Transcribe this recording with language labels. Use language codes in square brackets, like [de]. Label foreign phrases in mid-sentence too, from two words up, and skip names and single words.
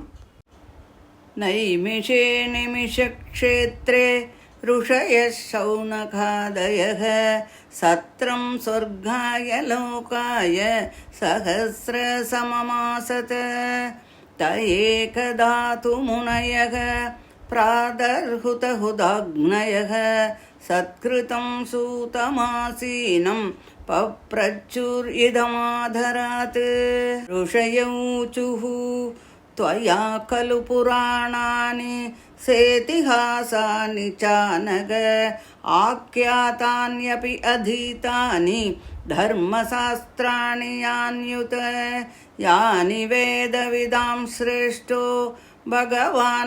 [sa] नैमिषे निमिषक्षेत्रे ऋषयः शौनकादयः सत्रं स्वर्गाय लोकाय सहस्र सममासत ते एकदा तु मुनयः प्रातर्हुतहुताग्नयः सत्कृतं सूतमासीनं पप्रच्छुरिदमादरात् ऋषय ऊचुः त्वया खलु पुराणानि सेतिहासानि चानग आख्यातान्यपि अधीतानि धर्मशास्त्राणि यान्युत यानि वेदविदां श्रेष्ठो भगवान्